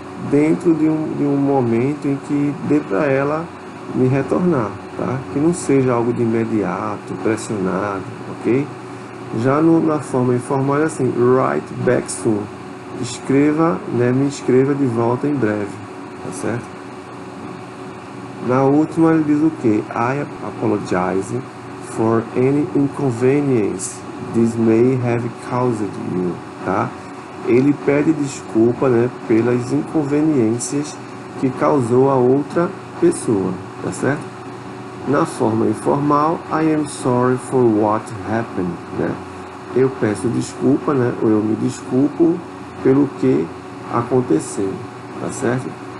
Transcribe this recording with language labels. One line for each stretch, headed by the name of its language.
Portuguese: Dentro de um momento em que dê para ela me retornar, tá? Que não seja algo de imediato, pressionado, ok? Já na forma informal é assim,
English: write back soon.
Portuguese: Escreva, né, me escreva de volta em breve, tá certo? Na última ele diz o que?
English: I apologize for any inconvenience this may have caused you, tá?
Portuguese: Ele pede desculpa, né, pelas inconveniências que causou a outra pessoa, tá certo? Na forma informal,
English: I am sorry for what happened, né?
Portuguese: Eu peço desculpa, né, ou eu me desculpo pelo que aconteceu, tá certo?